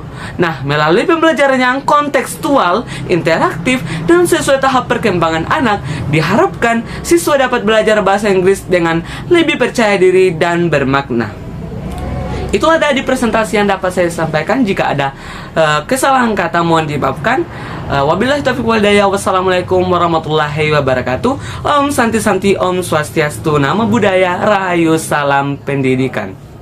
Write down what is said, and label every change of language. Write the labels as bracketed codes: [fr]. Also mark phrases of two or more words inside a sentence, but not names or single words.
[id] Nah, melalui pembelajaran yang kontekstual, interaktif, dan sesuai tahap perkembangan anak, diharapkan siswa dapat belajar bahasa Inggris dengan lebih percaya diri dan bermakna. Itulah tadi presentasi yang dapat saya sampaikan. Jika ada kesalahan kata mohon dimaafkan. [ar] وبالله التوفيق والهداية والسلام عليكم ورحمة الله وبركاته. [sa] Om Santi Santi, Om Swastiastu, [pi] Namo Buddhaya, [id] Rahayu, Salam Pendidikan.